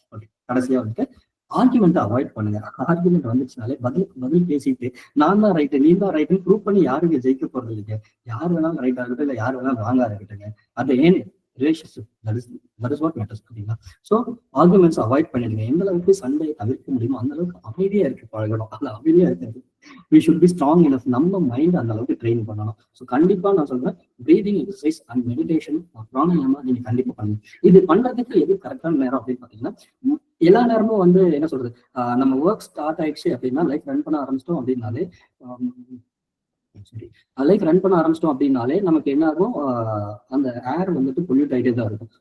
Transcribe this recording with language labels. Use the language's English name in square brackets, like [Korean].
[Tamil] Okay, கடைசியா வந்துட்டு argument avoid பண்ணுங்க. ஆர்குமெண்ட் வந்துச்சுனாலே பதில் பேசிட்டு நான் தான் ரைட்டு நீ தான் ரைட்டுன்னு ப்ரூவ் பண்ணி யாருக்கு ஜெயிக்க போறது இல்லைங்க. யார் வேணாலும் ரைட்டா இருக்கட்டும், இல்லை யார் வேணாலும் ராங்கா இருக்கட்டுங்க. அது ஏன் relationship [English] That is what matters. [Tamil] அப்படின்னா ஸோ ஆர்குமெண்ட்ஸ் அவாய்ட் பண்ணிடுங்க. எந்த அளவுக்கு சண்டையை தவிர்க்க முடியுமோ அந்த அளவுக்கு அமைதியா இருக்கு பழகணும். அந்த அமைதியா இருக்கிறது [English] we should be strong enough. [Tamil] நம்ம மைண்ட் அந்த அளவுக்கு ட்ரெயின் பண்ணணும். ஸோ கண்டிப்பா நான் சொல்றேன், breathing exercise and meditation pranayama நீங்க கண்டிப்பா பண்ணுங்க. இது பண்றதுக்கு எது கரெக்டான நேரம் அப்படின்னு பாத்தீங்கன்னா, எல்லா நேரமும் வந்து என்ன சொல்றது, நம்ம ஒர்க் ஸ்டார்ட் ஆயிடுச்சு அப்படின்னா, லைஃப் ரன் பண்ண ஆரம்பிச்சிட்டோம் அப்படின்னாலே லைஃப் ரன் பண்ண ஆரம்பிச்சிட்டோம் அப்படின்னாலே நமக்கு என்ன ஆகும், அந்த ஏர் வந்துட்டு பொல்யூட் ஆகிட்டே தான் இருக்கும்.